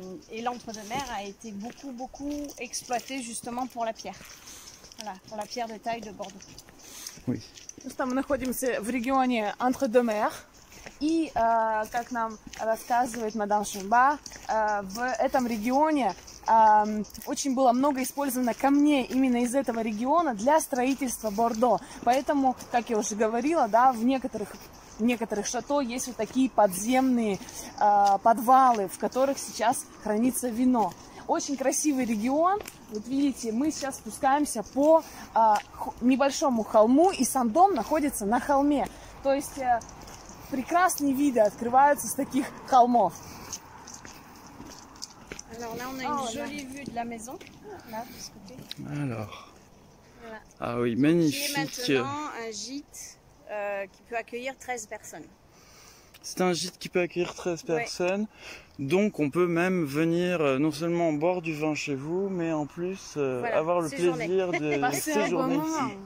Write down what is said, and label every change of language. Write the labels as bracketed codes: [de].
[fr] Et l'entre-deux-mer a été beaucoup exploité justement pour la pierre. Voilà, pour la pierre de taille de Bordeaux. Oui. [ru] Мы находимся в регионе Entre-deux-Mers. И, как нам рассказывает мадам Шамбар, в этом регионе очень было много использовано камней именно из этого региона для строительства Бордо. Поэтому, как я уже говорила, да, в некоторых шато есть вот такие подземные подвалы, в которых сейчас хранится вино. Очень красивый регион. Вот видите, мы сейчас спускаемся по небольшому холму, и сам дом находится на холме. То есть прекрасные виды открываются с таких холмов. [fr] Alors là, on a une jolie vue de la maison. Là, de ce côté. Alors. Voilà. Ah oui, magnifique. Qui est maintenant un gîte qui peut accueillir 13 personnes. C'est un gîte qui peut accueillir 13 personnes. Donc on peut même venir non seulement boire du vin chez vous, mais en plus voilà, avoir le plaisir de séjourner ici.